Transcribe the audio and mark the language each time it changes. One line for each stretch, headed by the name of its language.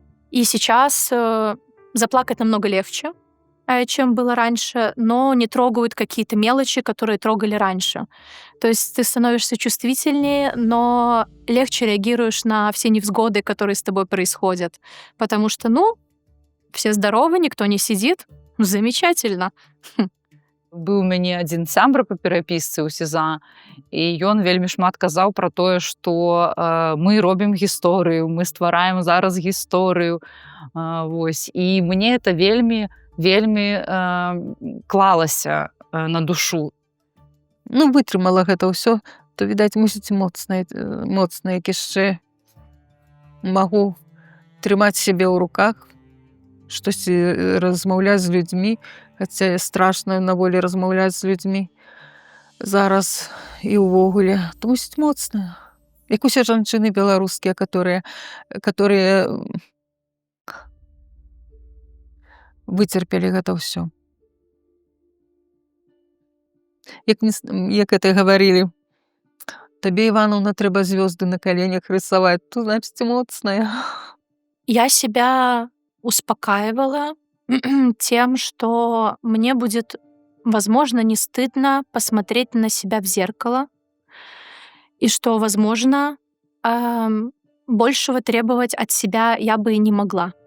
Russian: И сейчас заплакать намного легче, чем было раньше, но не трогают какие-то мелочи, которые трогали раньше. То есть ты становишься чувствительнее, но легче реагируешь на все невзгоды, которые с тобой происходят. Потому что, ну, все здоровы, никто не сидит. Замечательно.
Belarusian: Быў у мяне адзін сябра па перапісцы ў СІЗА, і ён вельмі шмат казаў пра тое, што мы робім гісторыю, мы ствараем зараз гісторыю. Вось. І мне это вельмі клалася на душу. Ну, вытрымала гэта ўсё, то, відаць, мусіць моцна, як яшчэ магу трымаць сябе ў руках, штосьці размаўляць з людзьмі, хаця страшна на волі размаўляць з людзьмі зараз і ўвогуле. То мусіць моцна. Як усе жанчыны беларускія, которые выцерпелі гэта ўсё. Як это гаварылі, табе, Івановна, трэба звёзды на коленях рисовать, то, значит, моцная.
Russian: Я себя успокаивала тем, что мне будет, возможно, не стыдно посмотреть на себя в зеркало, и что, возможно, большего требовать от себя я бы и не могла.